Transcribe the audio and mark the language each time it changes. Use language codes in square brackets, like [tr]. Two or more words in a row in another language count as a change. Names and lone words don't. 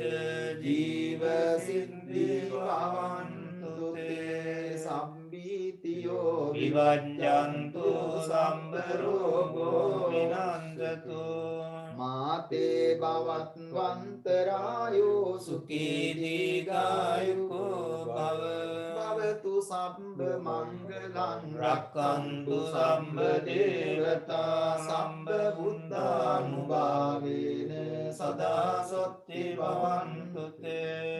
[pi] ජීව සිද්ධි භවන්තු තේ සම්බීතියෝ විවජ්ජන්තු සම්බ රෝගෝ විනන්දතු මාතේ භවත් වන්තරායෝ සුඛී දීඝායුකෝ භව භවතු සම්බ මංගලං රක්ඛන්තු සම්බ දේවතා සම්බ බුද්ධානුභාවේන සදා සොත්ති භවන්තු තේ